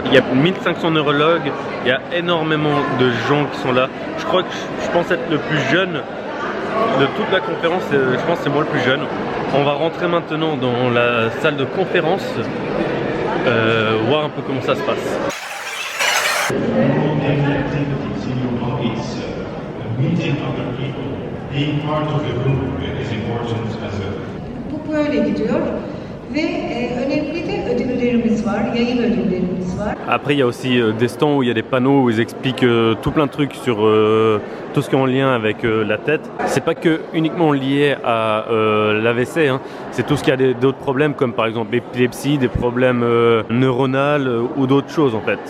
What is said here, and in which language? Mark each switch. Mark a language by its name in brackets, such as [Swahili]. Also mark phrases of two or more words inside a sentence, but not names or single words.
[French] Il y a 1500 neurologues, il y a énormément de gens qui sont là. Je crois que je pense être le plus jeune de toute la conférence, je pense que c'est moi le plus jeune. On va rentrer maintenant dans la salle de conférence, voir un peu comment ça se passe. [Turkish] Bu böyle gidiyor ve önemli de ödüllerimiz var, yayın ödüllerimiz var. [French] Après, il y a aussi des stands où il y a des panneaux où ils expliquent tout plein de trucs sur tout ce qui est en lien avec la tête. C'est pas que uniquement lié à l'AVC, hein. C'est tout ce qui a d'autres problèmes, comme par exemple l'épilepsie, des problèmes neuronaux ou d'autres choses en fait.